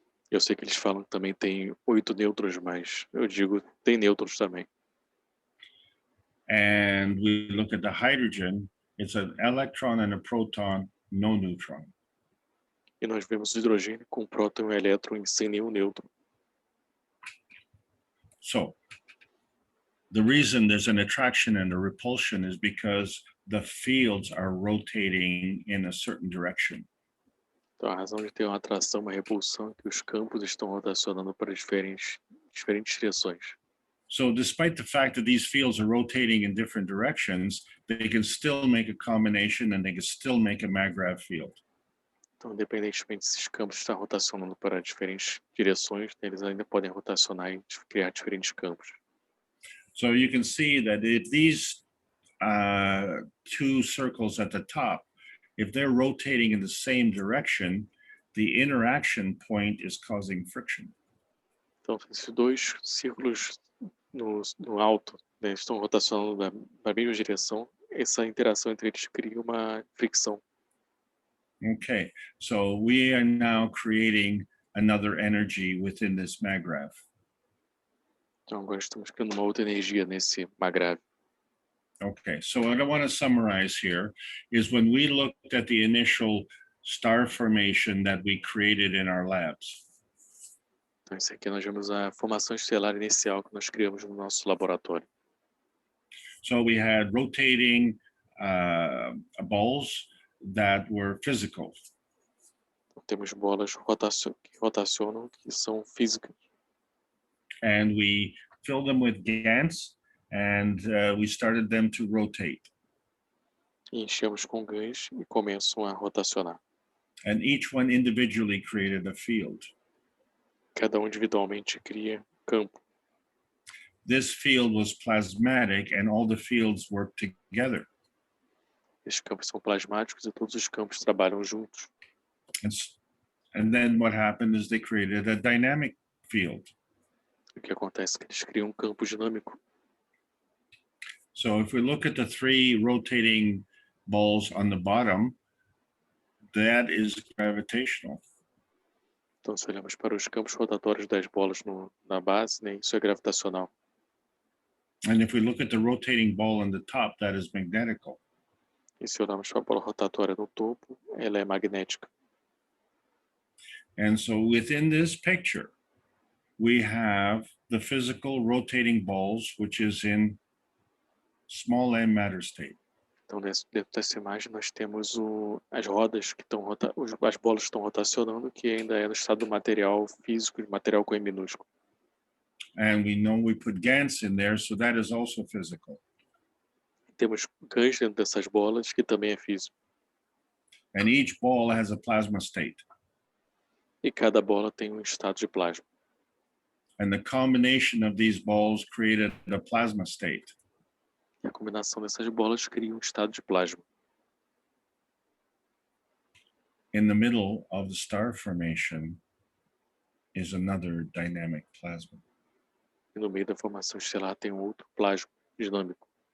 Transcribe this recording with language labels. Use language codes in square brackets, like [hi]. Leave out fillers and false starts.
[pt] Eu sei que eles falam que também tem 8 nêutrons, mas eu digo tem nêutrons também. [en] And we look at the hydrogen, it's an electron and a proton, no neutron. [pt] E nós vemos o hidrogênio com próton e um elétron e sem nenhum nêutron. [en] So the reason there's an attraction and a repulsion is because the fields are rotating in a certain direction. [pt] Então, a razão de ter uma atração, uma repulsão, é que os campos estão rotacionando para diferentes direções. [en] So despite the fact that these fields are rotating in different directions, they can still make a combination and they can still make a MAGRAV field. [pt] Então, independentemente se esses campos estão rotacionando para diferentes direções, eles ainda podem rotacionar e criar diferentes campos. [en] So you can see that if these two circles at the top, if they're rotating in the same direction, the interaction point is causing friction. [pt] Então, esses dois círculos no alto, né, estão rotacionando na mesma direção, essa interação entre eles cria uma fricção. [en] Okay, so we are now creating another energy within this MAGRAV. [pt] Então, agora estamos criando uma outra energia nesse MAGRAV. [en] Okay, so what I want to summarize here is when we looked at the initial star formation that we created in our labs. [pt] Então, isso aqui nós vemos a formação estelar inicial que nós criamos no nosso laboratório. [en] So we had rotating balls that were physical. [pt] Então, temos bolas que rotacionam, que são físicas. [en] And we filled them with GANs and we started them to rotate. [pt] E enchemos com gás e começam a rotacionar. [en] And each one individually created a field. [pt] Cada individualmente cria campo. [en] This field was plasmatic and all the fields work together. [pt] Esses campos são plasmáticos e todos os campos trabalham juntos. [en] And then what happened is they created a dynamic field. [pt] O que acontece é que eles criam um campo dinâmico. [en] So if we look at the 3 rotating balls on the bottom, that is gravitational. [pt] Então, se olhamos para os campos rotatórios das bolas na base, né, isso é gravitacional. [en] And if we look at the rotating ball on the top, that is magnetical. [pt] E se olharmos para a bola rotatória no topo, ela é magnética. [en] And so within this picture, we have the physical rotating balls, which is in small m matter state. [pt] Então, dentro dessa imagem, nós temos as rodas que estão as bolas estão rotacionando, que ainda é no estado do material físico, de material com M minúsculo. [en] And we know we put GANs in there, so that is also physical. [pt] Temos gás dentro dessas bolas, que também é físico. [en] And each ball has a plasma state. [pt] E cada bola tem um estado de plasma. [en] And the combination of these balls created a plasma state. [pt] E a combinação dessas bolas cria um estado de plasma. [en] In the middle of the star formation is another dynamic plasma. [pt] E no meio da formação estelar tem um outro plasma dinâmico,